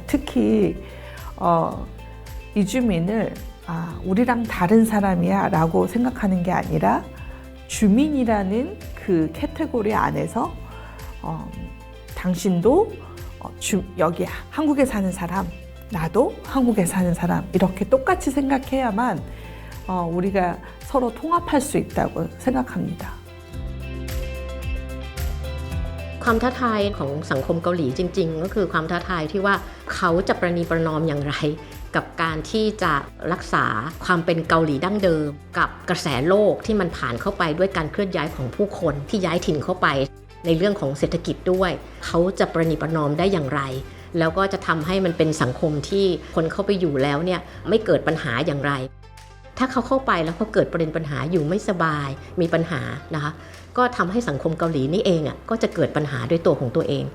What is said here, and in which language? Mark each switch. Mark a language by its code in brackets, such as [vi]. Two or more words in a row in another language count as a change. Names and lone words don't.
[ko] 특히 이주민을 우리랑 다른 사람이야 라고 생각하는 게 아니라 주민이라는 그 카테고리 안에서 당신도 여기 한국에 사는 사람, 나도 한국에 사는 사람 이렇게 똑같이 생각해야만 우리가 서로 통합할 수 있다고 생각합니다. [th] ความท้าทายของสังคมเกาหลีจริงๆก็คือความท้าทายที่ว่าเขาจะประนีประนอมอย่างไรกับการที่จะรักษาความเป็นเกา หลีดั้งเดิมกับกระแสโลกที่มันผ่านเข้าไปด้วยการเคลื่อนย้ายของผู้คนที่ย้ายถิ่นเข้าไปในเรื่องของเศรษฐกิจด้วยเขาจะประนีประนอมได้อย่างไรแล้วก็จะทำให้มันเป็นสังคมที่คนเข้าไปอยู่แล้วเนี่ยไม่เกิดปัญหาอย่างไรถ้าเขาเข้าไปแล้วเขาเกิดประเด็นปัญหาอยู่ไม่สบายมีปัญหานะคะก็ทำให้สังคมเกาหลีนี่เองก็จะเกิดปัญหาด้วยตัวของตัวเอง